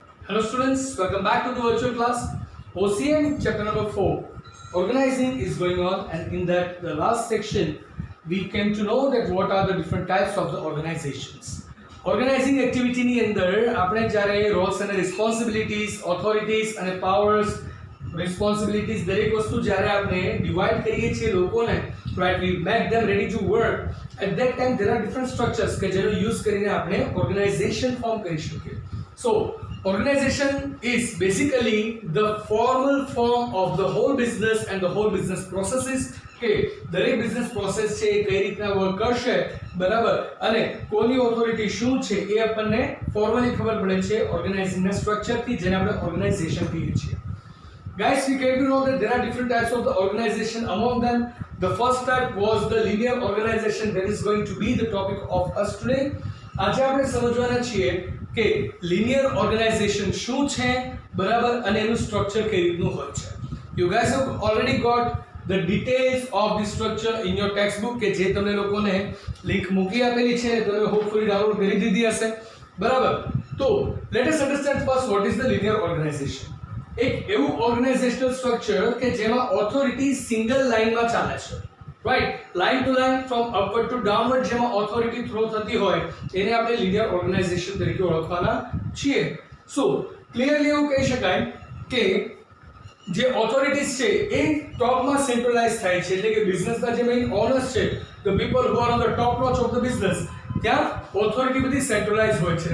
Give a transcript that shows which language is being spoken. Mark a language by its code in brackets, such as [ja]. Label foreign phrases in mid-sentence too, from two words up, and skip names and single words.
[en] Hello students, welcome back to the virtual class. OCM chapter number 4. Organizing is going on, and in that the last section we came to know that what are the different types of the organizations. Organizing activity [gu] ની અંદર આપણે જ્યારે [en] roles and responsibilities, [gu] authorities અને powers, responsibilities દરેક વસ્તુ જ્યારે આપણે ડિવાઇડ કરીએ છીએ લોકોને, [en] right, we make them ready to work. At that time there are different structures [gu] કે જેનો યુઝ કરીને આપણે organization form કરી શકીએ. [en] So organization is basically the formal form of the whole business and the whole business processes [gu] કે દરેક બિઝનેસ પ્રોસેસ છે એ કઈ રીતના વર્ક કરશે, બરાબર, અને કોની ઓથોરિટી શું છે એ આપણને ફોર્મલી ખબર પડે છે ઓર્ગેનાઇઝિંગના સ્ટ્રક્ચરથી, જેને આપણે ઓર્ગેનાઇઝેશન કહીએ છીએ. [en] Guys, we came to know that there are different types of the organization. Among them, the first type was the linear organization. That is going to be the topic of us today. [gu] આજે આપણે સમજવાના છીએ કે [en] linear organization [gu] શું છે, બરાબર, અને એનું સ્ટ્રક્ચર કઈ રીતનું હોય છે. [en] You guys have already got the details of the structure in your textbook [gu] કે જે તમને લોકોને લિંક મૂકી આપેલી છે, તમે હોપફુલી ડાઉનલોડ કરી દીધી હશે, બરાબર. [en] તો let us understand first what is the linear organization. [gu] એક એવું ઓર્ગેનાઇઝેશનલ સ્ટ્રક્ચર કે જેમાં ઓથોરિટી સિંગલ લાઇનમાં ચાલે છે, રાઈટ, [en] line to line from upward to downward [gu] જેમાં ઓથોરિટી થ્રો થતી હોય એને આપણે લિનિયર ઓર્ગેનાઇઝેશન તરીકે ઓળખવાના છીએ. [en] So clearly [gu] એવું કહી શકાય કે જે ઓથોરિટીઝ છે એ ટોપમાં સેન્ટ્રલાઇઝ થાય છે, એટલે કે બિઝનેસના જે મેઇન ઓનર્સ છે, [en] the people who are on the top notch of the business, [gu] ત્યાં ઓથોરિટી બધી સેન્ટ્રલાઇઝ હોય છે.